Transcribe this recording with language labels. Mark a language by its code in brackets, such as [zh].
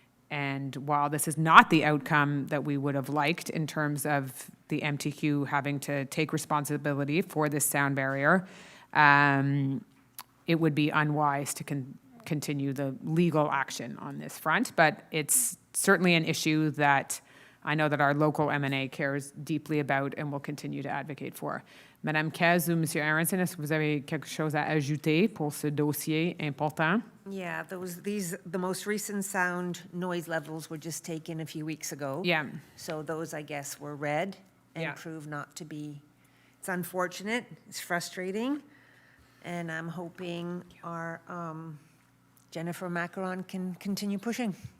[en] And while this is not the outcome that we would have liked in terms of the MTQ having to take responsibility for this sound barrier, it would be unwise to continue the legal action on this front. But it's certainly an issue that I know that our local M&A cares deeply about and will continue to advocate for. [fr] Madame Kez ou Monsieur Aronson, est-ce que vous avez quelque chose à ajouter pour ce dossier important? [en] Yeah, the most recent sound noise levels were just taken a few weeks ago. Yeah. So those, I guess, were read and Yeah. proved not to be, it's unfortunate, it's frustrating, and I'm hoping our Jennifer Macaron can continue pushing.